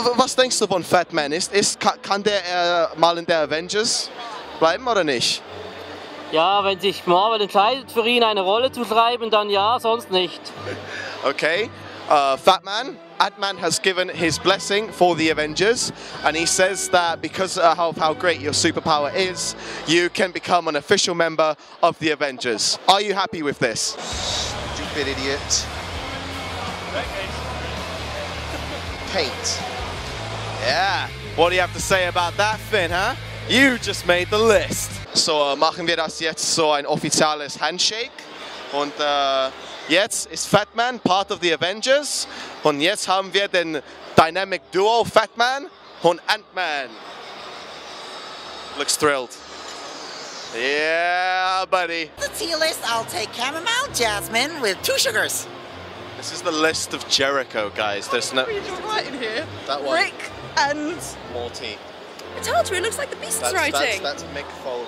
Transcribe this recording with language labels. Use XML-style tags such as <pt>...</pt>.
<de>Was denkst du von Fat Man? Kann der mal in der Avengers bleiben oder nicht? Ja, wenn sich Marvel entscheidet, für ihn eine Rolle zu schreiben, dann ja, sonst nicht. Okay.</de> <en>Fat Man, Ant-Man has given his blessing for the Avengers, and he says that because of how great your superpower is, you can become an official member of the Avengers. Are you happy with this? Stupid idiot. Paint. Yeah. What do you have to say about that, Finn, huh? You just made the list.</en> <de>So machen wir das jetzt so ein offizielles Handshake. Und jetzt ist Fat Man</de> <en>part of the Avengers.</en> <de>Und jetzt haben wir den Dynamic Duo Fat Man und Ant-Man.</de> <en>Looks thrilled. Yeah, buddy. The tea list, I'll take chamomile, jasmine with 2 sugars. This is the list of Jericho, guys. There's no... Read your writing here. That one. Rick and... Morty. It's hard to, it looks like the Beast's writing. That's Mick Foley.</en>